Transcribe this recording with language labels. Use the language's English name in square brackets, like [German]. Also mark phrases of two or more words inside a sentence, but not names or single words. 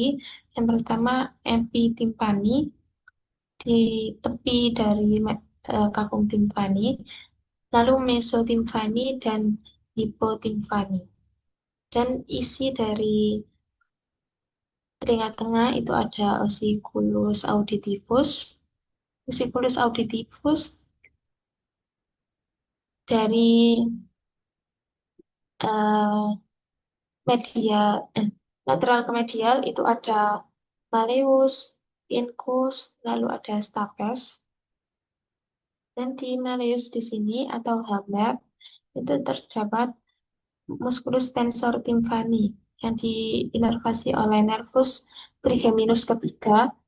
[Indonesian] Yang pertama epitimpani, di tepi dari [Latin] cavum tympani, [Indonesian] lalu mesotimpani dan hipotimpani. Dan isi dari telinga tengah itu ada [Latin] ossiculus auditivus. Ossiculus auditivus [Indonesian] dari eh, medial, lateral ke medial itu ada malleus, incus, lalu ada stapes. Dan di malleus di sini atau hammer itu terdapat [Latin] musculus tensor tympani [Indonesian] yang diinervasi oleh [Latin] nervus trigeminus [Indonesian] ketiga.